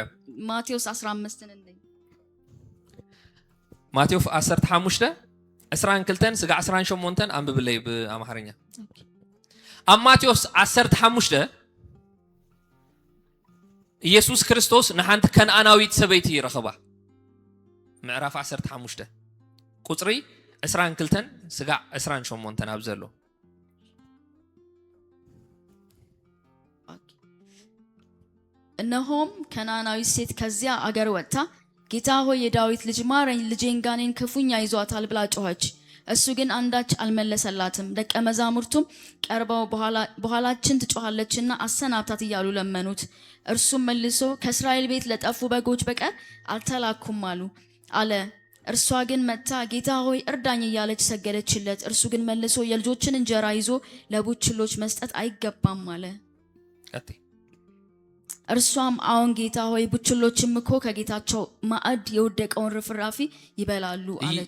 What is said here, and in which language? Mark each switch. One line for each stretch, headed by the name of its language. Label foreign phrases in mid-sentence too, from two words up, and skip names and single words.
Tigrinya: ማቴዎስ 15 እንዴ ማቴዎስ 15 22 ስጋ 18 አንብብለይ በአማርኛ ማቴዎስ 15 ኢየሱስ ክርስቶስ ንሓንቲ ከነአናዊት ሰበይቲ ይረኸባ ምዕራፍ 15 ቁጥሪ 22 ስጋ 28 ናብ ዘሎ
Amharic: እነሆም ከነአናዊት ሴት ከዚያ አገር ወጥታ ጌታ ሆይ የዳዊት ልጅ ማረኝ፣ ልጄን ጋኔን ክፉኛ ይዟታል ብላ ጮኸች። እሱ ግን አንዳች አልመለሰላትም። ደቀ መዛሙርቱም ቀርበው በኋላችን ትጮኻለችና አሰናብታት እያሉ ለመኑት። እርሱም መልሶ ከእስራኤል ቤት ለጠፉ በጎች በቀር አልተላኩም አለ። እርሷ ግን መጥታ ጌታ ሆይ እርዳኝ እያለች ሰገደችለት። እርሱ ግን መልሶ የልጆችን እንጀራ ይዞ ለቡችሎች መስጠት አይገባም አለ። እርሷም አዎን ጌታ ሆይ ቡችሎችም እኮ ከጌታቸው ማዕድ የወደቀውን ርፍራፊ ይበላሉ አለች።